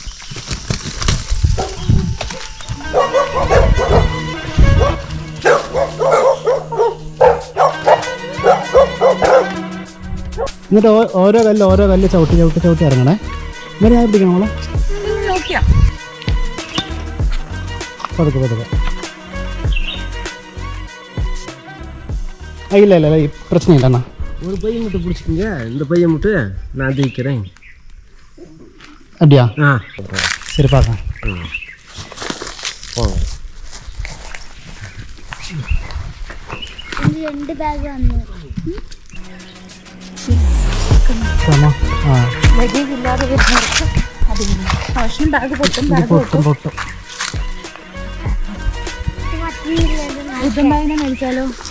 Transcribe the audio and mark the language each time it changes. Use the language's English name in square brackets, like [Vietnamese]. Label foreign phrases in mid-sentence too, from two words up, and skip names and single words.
[Malayalam] എന്നിട്ട് ഓരോ കല്ല് ചവിട്ടി ഇറങ്ങണേ. ഇങ്ങനെ ഞാൻ പിടിക്കണം മോളെ. പതുക്കെ. ഇല്ല പ്രശ്നമില്ല അണ്ണാ. [Tamil] ஒரு பையன் மட்டும் பிடிச்சிக்கங்க, இந்த பையன் மட்டும் நான் தூக்கிறேன். அப்படியா? ஆ சரி பார்க்கலாம். போங்க. [Malayalam] രണ്ട് ബാഗ് വന്നു. ലഗേജ് ഇല്ലാതെ വരുന്നവർക്ക് അതിന് ഭക്ഷണം ബാഗ് പൊട്ടും, ബാഗ് പൊട്ടും. ബുദ്ധംബാഗിനെ മേടിച്ചാലോ?